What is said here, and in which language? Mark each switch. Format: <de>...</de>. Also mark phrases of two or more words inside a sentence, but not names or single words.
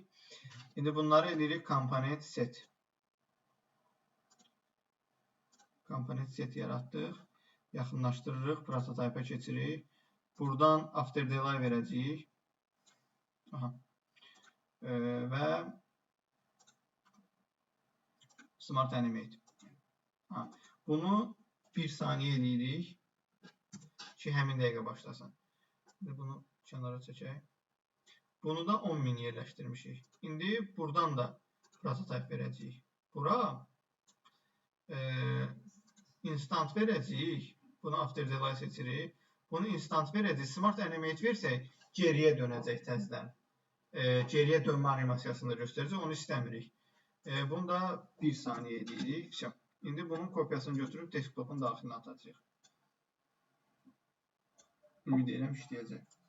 <az>İndi bunları edirik</az> <en>komponent set. Komponent set</en> <az>yaratdıq. Yaxınlaşdırırıq, prototype keçirik. Buradan</az> <en>after delay</en> <az>verəcəyik. Və</az> <en>smart animate.</en> <az>Bunu 1 saniyə edirik ki, həmin dəqiqə başlasın. Bunu kənara çəkək. Bunu da 10.000 yerləşdirmişik. İndi buradan da prototype verəcəyik. Bura instant verəcəyik. Bunu</az> <en>after delay</en> <az>seçirik. Bunu instant verəcəyik.</az> <en>Smart animate</en> <az>versək, geriyə dönəcək təzədən. Geriyə dönmə animasiyasını da göstərəcək. Onu istəmirik. Bunu da 1 saniyə edirik. İndi bunun kopyasını götürüb desktopun daxilinə atacağıq. Ümid edirəm işləyəcək.</az>